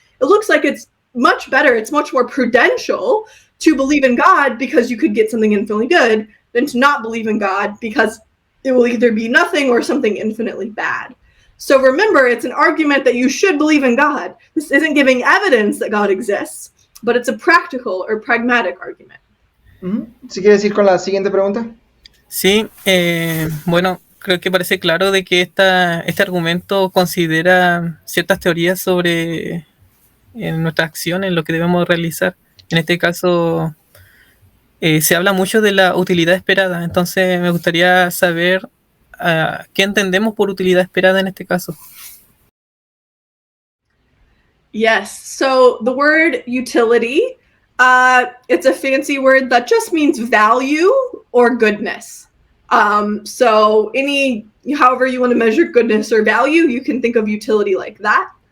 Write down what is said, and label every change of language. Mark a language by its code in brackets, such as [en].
[en] It looks like it's much better, it's much more prudential to believe in God because you could get something infinitely good than to not believe in God because it will either be nothing or something infinitely bad. So remember, it's an argument that you should believe in God. This isn't giving evidence that God exists, but it's a practical or pragmatic argument. [es] ¿Sí quieres ir con la siguiente pregunta? Sí, bueno, creo que parece claro de que este argumento considera ciertas teorías sobre nuestras acciones, lo que debemos realizar. En este caso, se habla mucho de la utilidad esperada, entonces me gustaría saber qué entendemos por utilidad esperada en este caso. [en] Yes, so the word utility, it's a fancy word that just means value or goodness. So however you want to measure goodness or value, you can think of utility like that.